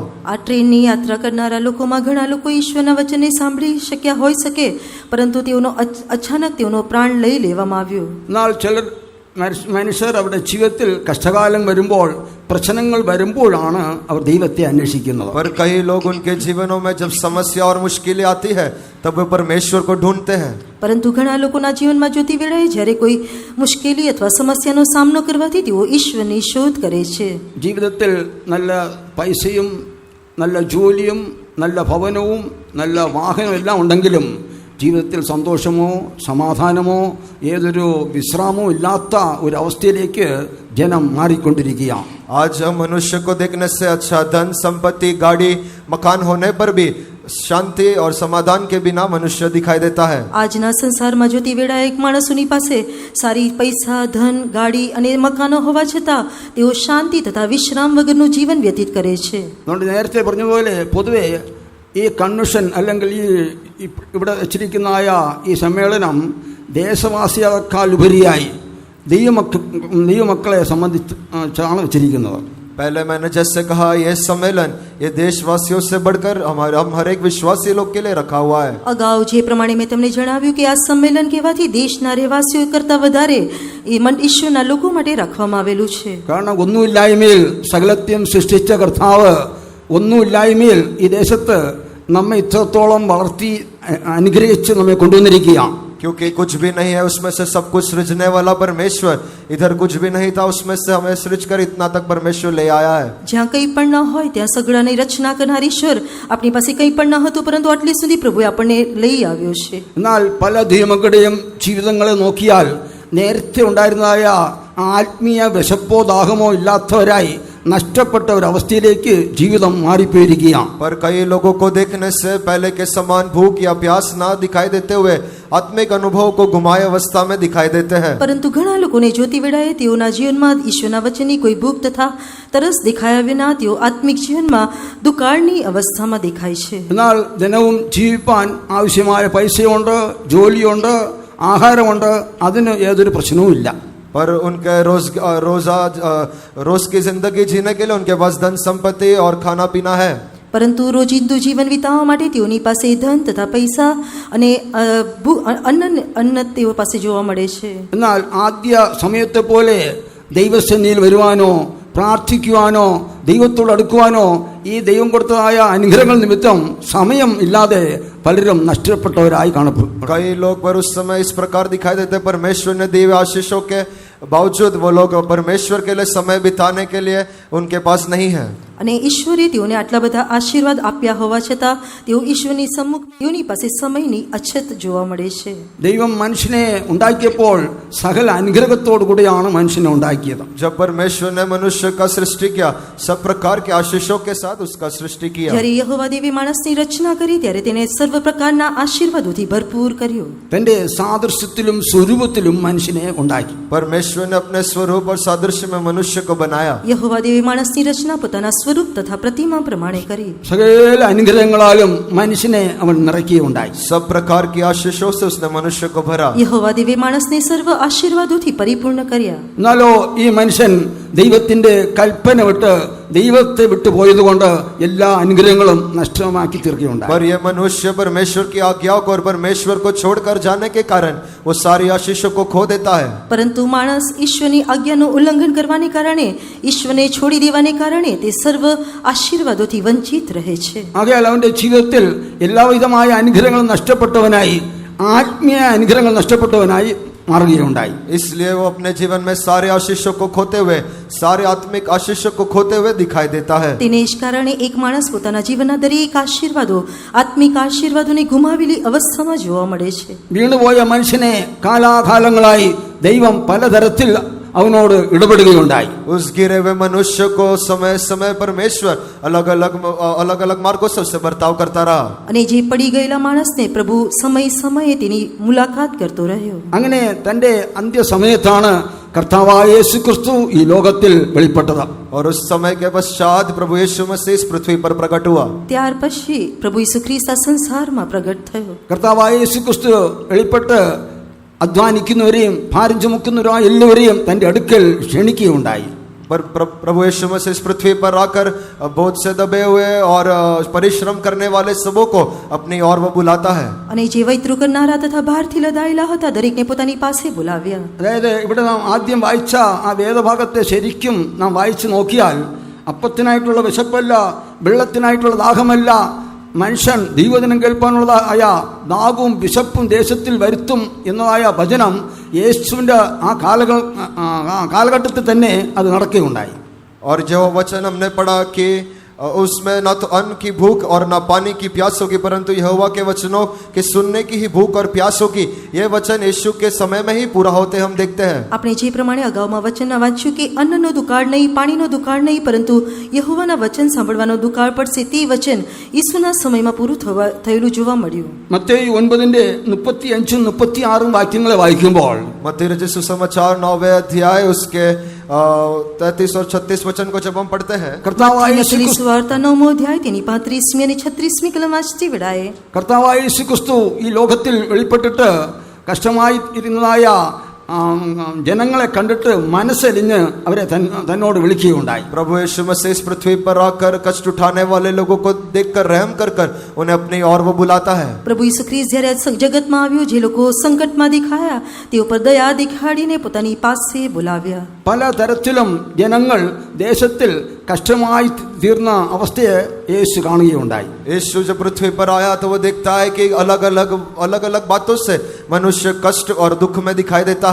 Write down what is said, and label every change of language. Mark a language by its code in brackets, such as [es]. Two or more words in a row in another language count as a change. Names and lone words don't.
[gu] આ ટ્રેનની યાત્રા કરનારા લોકોમાં ઘણા લોકો ઈશ્વરના વચનને સાંભળી શક્યા હોઈ શકે, પરંતુ તેઓનો અચાનક તેઓનો પ્રાણ લઈ લેવામાં આવ્યો. [ml] എന്നാൽ ചിലർ മനുഷ്യർ അവരുടെ ജീവിതത്തിൽ കഷ്ടകാലം വരുമ്പോൾ, പ്രശ്നങ്ങൾ വരുമ്പോഴാണ് അവർ ദൈവത്തെ അന്വേഷിക്കുന്നത്. [hi] पर कई लोग उनके जीवनों में जब समस्या और मुश्किलें आती है तब वे परमेश्वर को ढूंढते हैं. [gu] પરંતુ ઘણા લોકોના જીવનમાં જોતી વેળાએ જ્યારે કોઈ મુશ્કેલી અથવા સમસ્યાનો સામનો કરવાથી તેઓ ઈશ્વરની શોધ કરે છે. [ml] ജീവിതത്തിൽ നല്ല പൈസയും നല്ല ജോലിയും നല്ല ഭവനവും നല്ല വാഹനവും എല്ലാം ഉണ്ടെങ്കിലും ജീവിതത്തിൽ സന്തോഷമോ സമാധാനമോ ഏതൊരു വിശ്രാമവും ഇല്ലാത്ത ഒരവസ്ഥയിലേക്ക് ജനം മാറിക്കൊണ്ടിരിക്കുകയാണ്. [hi] आज मनुष्य को देखने से अच्छा धन संपत्ति गाड़ी मकान होने पर भी शांति और समाधान के बिना मनुष्य दिखाई देता है. [gu] આજના સંસારમાં જોતી વેળાએ એક માણસોની પાસે સારી પૈસા, ધન, ગાડી અને મકાનો હોવા છતાં તેઓ શાંતિ તથા વિશ્રામ વગરનું જીવન વ્યતીત કરે છે. [ml] അതുകൊണ്ട് നേരത്തെ പറഞ്ഞതുപോലെ പൊതുവെ ഈ കൺവെൻഷൻ അല്ലെങ്കിൽ ഇവിടെ വെച്ചിരിക്കുന്നതായ ഈ സമ്മേളനം ദേശവാസിയേക്കാൾ ഉപരിയായി ദൈവമക്കളെ സംബന്ധിച്ചാണ് വെച്ചിരിക്കുന്നത്. [hi] पहले मैंने जैसे कहा, यह सम्मेलन ये देशवासियों से बढ़कर हम हर एक विश्वासी लोग के लिए रखा हुआ है. [gu] અગાઉ જે પ્રમાણે મેં તમને જણાવ્યું કે આ સંમેલન કહેવાથી દેશના રહેવાસીઓ કરતા વધારે એ ઈશ્વરના લોકો માટે રાખવામાં આવેલું છે. [ml] കാരണം ഒന്നുമില്ലായ്മയിൽ സകലത്തെയും സൃഷ്ടിച്ച കർത്താവ് ഒന്നുമില്ലായ്മയിൽ ഈ ദേശത്ത് നമ്മെ ഇത്രത്തോളം വളർത്തി അനുഗ്രഹിച്ച് നമ്മെ കൊണ്ടുവന്നിരിക്കുകയാണ്. [hi] क्योंकि कुछ भी नहीं है उसमें से सब कुछ सृजने वाला परमेश्वर, इधर कुछ भी नहीं था उसमें से हमें सृज कर इतना तक परमेश्वर ले आया है. [gu] જ્યાં કંઈ પણ ન હોય ત્યાં સગળાની રચના કરનાર ઈશ્વર આપણી પાસે કંઈ પણ ન હતું, પરંતુ આટલી સુધી પ્રભુએ આપણને લઈ આવ્યો છે. [ml] എന്നാൽ പല ദൈവമക്കളുടെയും ജീവിതങ്ങളെ നോക്കിയാൽ നേരത്തെ ഉണ്ടായിരുന്നതായ ആത്മീയ വിശപ്പോ ദാഹമോ ഇല്ലാത്തവരായി നഷ്ടപ്പെട്ട ഒരവസ്ഥയിലേക്ക് ജീവിതം മാറിപ്പോയിരിക്കുകയാണ്. [hi] पर कई लोगों को देखने से पहले के समान भूख या प्यास ना दिखाई देते हुए आत्मिक अनुभव को गुमाए अवस्था में दिखाई देते हैं. [gu] પરંતુ ઘણા લોકોને જોતી વેળાએ તેઓના જીવનમાં ઈશ્વરના વચનની કોઈ ભૂખ તથા તરસ દેખાયા વિના તેઓ આત્મિક જીવનમાં દુકાળની અવસ્થામાં દેખાય છે. [ml] എന്നാൽ ദിനവും ജീവിപ്പാൻ ആവശ്യമായ പൈസയുണ്ട്, ജോലിയുണ്ട്, ആഹാരമുണ്ട്, അതിന് യാതൊരു പ്രശ്നവുമില്ല. [hi] पर उनके रोज की जिंदगी जीने के लिए उनके पास धन संपत्ति और खाना पीना है. [gu] પરંતુ રોજિંદુ જીવન વિતાવવા માટે તેઓની પાસે ધન તથા પૈસા અને અન્ન તેઓ પાસે જોવા મળે છે. [ml] എന്നാൽ ആദ്യ സമയത്തെ പോലെ ദൈവസന്നിധിയിൽ വരുവാനോ പ്രാർത്ഥിക്കുവാനോ ദൈവത്തോട് അടുക്കുവാനോ ഈ ദൈവം കൊടുത്തതായ അനുഗ്രഹങ്ങൾ നിമിത്തം സമയം ഇല്ലാതെ പലരും നഷ്ടപ്പെട്ടവരായി കാണപ്പെടും. [hi] कई लोग पर उस समय इस प्रकार दिखाई देते, परमेश्वर ने दिए आशीषों के बावजूद वो लोग परमेश्वर के लिए समय बिताने के लिए उनके पास नहीं है. [gu] અને ઈશ્વરે તેઓને આટલા બધા આશીર્વાદ આપ્યા હોવા છતાં તેઓ ઈશ્વરની સમ્મુખ તેઓની પાસે સમયની અછત જોવા મળે છે. [ml] ദൈവം മനുഷ്യനെ ഉണ്ടാക്കിയപ്പോൾ സകല അനുഗ്രഹത്തോടു കൂടിയാണ് മനുഷ്യനെ ഉണ്ടാക്കിയത്. [hi] जब परमेश्वर ने मनुष्य का सृष्टि किया, सब प्रकार के आशीषों के साथ उसका सृष्टि किया. [gu] જ્યારે યહોવા દેવે માણસની રચના કરી ત્યારે તેને સર્વ પ્રકારના આશીર્વાદોથી ભરપૂર કર્યો. [ml] തന്റെ സാദൃശ്യത്തിലും സ്വരൂപത്തിലും മനുഷ്യനെ ഉണ്ടാക്കി. [hi] परमेश्वर परमेश्वर ने अपने स्वरूप और सादृश्य में मनुष्य को बनाया। [gu] યહોવા દેવે માણસની રચના પોતાના સ્વરૂપ તથા પ્રતિમા પ્રમાણે કરી. [ml] സകല അനുഗ്രഹങ്ങളാലും മനുഷ്യനെ അവൻ നിറയ്ക്കുകയുണ്ടായി. [hi] सब प्रकार की आशीषों से उसने मनुष्य को भरा। [gu] યહોવા દેવે માણસને સર્વ આશીર્વાદોથી પરિપૂર્ણ કર્યા. [ml] എന്നാലോ ഈ മനുഷ്യൻ ദൈവത്തിന്റെ കൽപ്പന വിട്ട് ദൈവത്തെ വിട്ടു പോയതുകൊണ്ട് എല്ലാ അനുഗ്രഹങ്ങളും നഷ്ടമാക്കി തീർക്കുകയുണ്ടായി. [hi] पर यह मनुष्य परमेश्वर की आज्ञाओं को और परमेश्वर को छोड़कर जाने के कारण वो सारी आशीषों को खो देता है. [gu] પરંતુ માણસ ઈશ્વરની આજ્ઞાનું ઉલ્લંઘન કરવાને કારણે, ઈશ્વરને છોડી દેવાને કારણે તે સર્વ આશીર્વાદોથી વંચિત રહે છે. [ml] ആകയാൽ അവന്റെ ജീവിതത്തിൽ എല്ലാവിധമായ അനുഗ്രഹങ്ങളും നഷ്ടപ്പെട്ടവനായി, ആത്മീയ അനുഗ്രഹങ്ങൾ നഷ്ടപ്പെട്ടവനായി മാറുകയുണ്ടായി. [hi] इसलिए वो अपने जीवन में सारे आशीषों को खोते हुए, सारे आत्मिक आशीषों को खोते हुए दिखाई देता है. [gu] તેને જ કારણે એક માણસ પોતાના જીવનના દરેક આશીર્વાદો, આત્મિક આશીર્વાદોને ગુમાવેલી અવસ્થામાં જોવા મળે છે. [ml] വീണുപോയ മനുഷ്യനെ കാലാകാലങ്ങളായി ദൈവം പലതരത്തിൽ അവനോട് ഇടപെടുകയുണ്ടായി. [hi] उस गिरे हुए मनुष्य को समय समय परमेश्वर अलग अलग मार्गों से उससे बर्ताव करता रहा. [gu] અને જે પડી ગયેલા માણસને પ્રભુ સમય સમયે તેની મુલાકાત કરતો રહ્યો. [ml] അങ്ങനെ തന്റെ അന്ത്യസമയത്താണ് കർത്താവായ യേശുക്രിസ്തു ഈ ലോകത്തിൽ വെളിപ്പെട്ടത്. [hi] और उस समय के पश्चात प्रभु यीशु मसीह इस पृथ्वी पर प्रकट हुआ. [gu] ત્યાર પછી પ્રભુ ઈસુ ખ્રિસ્ત આ સંસારમાં પ્રગટ થયો. [ml] കർത്താവായ യേശുക്രിസ്തു വെളിപ്പെട്ട് അധ്വാനിക്കുന്നവരെയും ഭാരം ചുമക്കുന്നവരായ എല്ലാവരെയും തന്റെ അടുക്കൽ ക്ഷണിക്കുകയുണ്ടായി. [hi] पर प्रभु यीशु मसीह इस पृथ्वी पर आकर बोझ से दबे हुए और परिश्रम करने वाले सबों को अपनी ओर वो बुलाता है. [gu] અને જે વૈતૃ કરનારા તથા ભારથી લદાયેલા હતા દરેકને પોતાની પાસે બોલાવ્યા. [ml] അതായത് ഇവിടെ നാം ആദ്യം വായിച്ച ആ വേദഭാഗത്തെ ശരിക്കും നാം വായിച്ചു നോക്കിയാൽ അപ്പത്തിനായിട്ടുള്ള വിശപ്പല്ല, വെള്ളത്തിനായിട്ടുള്ള ദാഹമല്ല, മനുഷ്യൻ ദൈവവചനം കേൾപ്പാനുള്ളതായ ദാഹവും വിശപ്പും ദേശത്തിൽ വരുത്തും എന്നതായ വചനം യേശുവിൻ്റെ ആ കാലഘട്ടത്തിൽ തന്നെ അത് നടക്കുകയുണ്ടായി. [hi] और जो वचन हमने पढ़ा कि उसमें न तो अन्न की भूख और न पानी की प्यास होगी, परंतु यहोवा के वचनों के सुनने की ही भूख और प्यास होगी, ये वचन यीशु के समय में ही पूरा होते हम देखते हैं. [gu] આપણે જે પ્રમાણે અગાઉમાં વચનમાં વાંચ્યું કે અન્નનો દુકાળ નહીં, પાણીનો દુકાળ નહીં, પરંતુ યહોવાના વચન સાંભળવાનો દુકાળ પડશે, તે વચન ઈસુના સમયમાં પૂરું થયેલું જોવા મળ્યું. [ml] മത്തേയി 9:35-36 വാക്യങ്ങളെ വായിക്കുമ്പോൾ [hi] मत्ती रचित सुसमाचार 9वें अध्याय उसके 33 और 36 वचन को जब हम पढ़ते हैं, [ml] കർത്താവായ [gu] મત્તીની [ml] യേശു [gu] સુવાર્તા 9મો અધ્યાય તેની 35મી અને 36મી કલમ વાંચતી વેળાએ [ml] കർത്താവായ യേശുക്രിസ്തു ഈ ലോകത്തിൽ വെളിപ്പെട്ടിട്ട് കഷ്ടമായി ഇരുന്നതായ ജനങ്ങളെ കണ്ടിട്ട് മനസ്സലിഞ്ഞ് അവരെ തന്നോട് വിളിക്കുകയുണ്ടായി. [hi] प्रभु यीशु मसीह इस पृथ्वी पर आकर कष्ट उठाने वाले लोगों को देखकर रहम कर उन्हें अपनी ओर वो बुलाता है. [gu] પ્રભુ ઈસુ ખ્રિસ્ત જ્યારે જગતમાં આવ્યો, જે લોકો સંકટમાં દેખાયા તેઓ પર દયા દેખાડીને પોતાની પાસે બોલાવ્યા. [ml] പലതരത്തിലും ജനങ്ങൾ ദേശത്തിൽ കഷ്ടമായി തീർന്ന അവസ്ഥയെ യേശു കാണുകയുണ്ടായി. [hi] यीशु जब पृथ्वी पर आया तो वो देखता है कि अलग अलग बातों से मनुष्य कष्ट और दुख में दिखाई देता है.